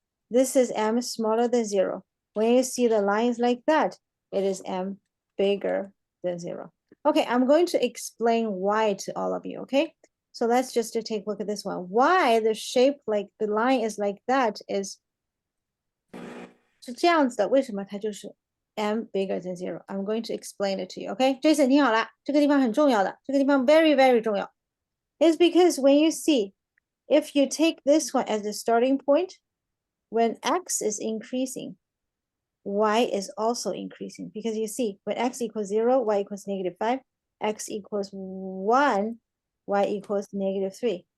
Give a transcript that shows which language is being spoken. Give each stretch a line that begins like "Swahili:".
English: this is m smaller than 0. When you see the lines like that, it is m bigger than 0. Okay, I'm going to explain why to all of you, okay? So let's just take a look at this one. Why the shape like the line is like that is
Chinese: 是这样子的，为什么它就是
English: m bigger than 0? I'm going to explain it to you, okay?
Chinese: Jason 听好了，这个地方很重要的，这个地方
English: very, very
Chinese: 重要。
English: It's because when you see, if you take this one as the starting point, when x is increasing, y is also increasing. Because you see, when x equals 0, y equals -5, x equals 1, y equals -3.